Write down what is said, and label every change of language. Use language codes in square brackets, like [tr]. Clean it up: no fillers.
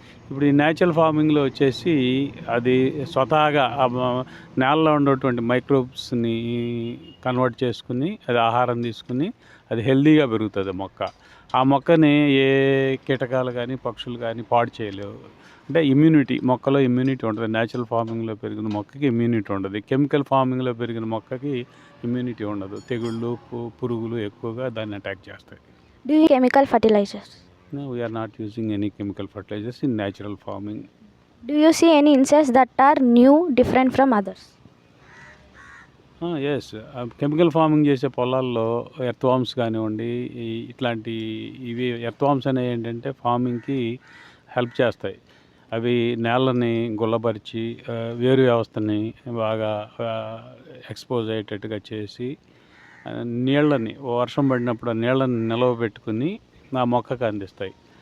[te] ఇప్పుడు ఈ న్యాచురల్ ఫార్మింగ్లో వచ్చేసి అది స్వతహాగా నేలలో ఉన్నటువంటి మైక్రోబ్స్ని కన్వర్ట్ చేసుకుని, అది ఆహారం తీసుకుని అది హెల్దీగా పెరుగుతుంది మొక్క. ఆ మొక్కని ఏ కీటకాలు కానీ, పక్షులు కానీ పాడు చేయలేవు. అంటే ఇమ్యూనిటీ, మొక్కలో ఇమ్యూనిటీ ఉంటుంది. న్యాచురల్ ఫార్మింగ్లో పెరిగిన మొక్కకి ఇమ్యూనిటీ ఉండదు. కెమికల్ ఫార్మింగ్లో పెరిగిన మొక్కకి ఇమ్యూనిటీ ఉండదు. తెగుళ్ళు, పురుగులు ఎక్కువగా దాన్ని అటాక్ చేస్తాయి. [en] Do you chemical fertilizers? No, we are not using any chemical fertilizers in natural farming. Do you see any insects that are new, different from others? [te] Yes, chemical farming చేసే పొలాల్లో earthworms కానివ్వండి, ఇట్లాంటి ఇవి earthworms అనేవి ఏంటంటే ఫార్మింగ్కి help చేస్తాయి. అవి నేలని గుల్లపరిచి వేరు వ్యవస్థని బాగా ఎక్స్పోజ్ అయ్యేటట్టుగా చేసి నీళ్ళని, వర్షం పడినప్పుడు ఆ నీళ్ళని నిలవ పెట్టుకుని ఆ మొక్కకు అందిస్తాయి.